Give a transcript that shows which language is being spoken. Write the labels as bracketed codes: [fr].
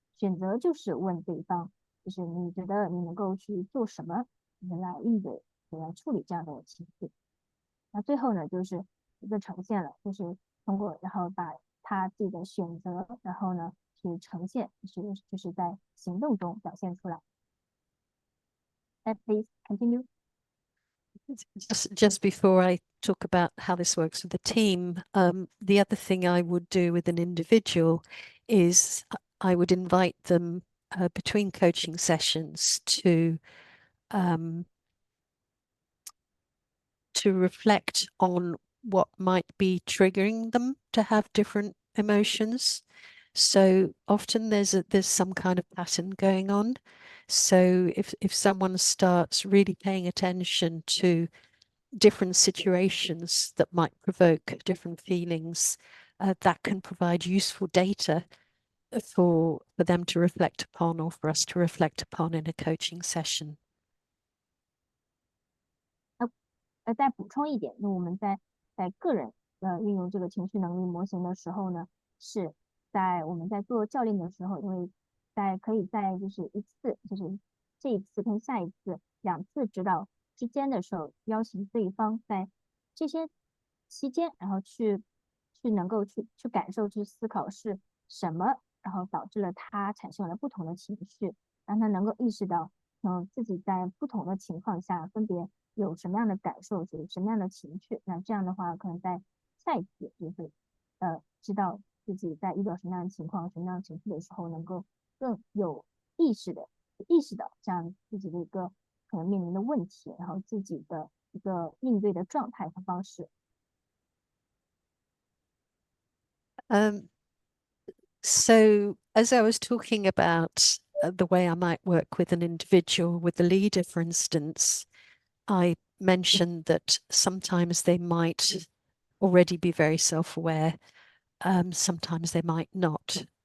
[zh] 选择就是问对方，就是你觉得你能够去做什么，来应对，来处理这样的情绪。那最后呢，就是一个呈现了，就是通过然后把他自己的选择，然后呢去呈现，就是在行动中表现出来。 [en] Please continue. Just before I talk about how this works with the team, the other thing I would do with an individual is I would invite them between coaching sessions to reflect on what might be triggering them to have different emotions. So often there's some kind of pattern going on. So if someone starts really paying attention to different situations that might provoke different feelings, that can provide useful data for them to reflect upon, or for us to reflect upon in a coaching session. [zh] 再补充一点，那我们在个人运用这个情绪能力模型的时候呢，是在我们在做教练的时候，因为可以在就是一次，就是这一次跟下一次2次指导之间的时候，邀请对方在这些期间，然后去能够去感受、去思考是什么，然后导致了他产生了不同的情绪，让他能够意识到，自己在不同的情况下分别有什么样的感受，有什么样的情绪。那这样的话，可能在下一次就是知道自己在遇到什么样的情况、什么样的情绪的时候，能够更有意识到这样自己的一个可能面临的问题，然后自己的一个应对的状态和方式。 [en] So as I was talking about the way I might work with an individual, with the leader, for instance, I mentioned that sometimes they might already be very self-aware, sometimes they might not.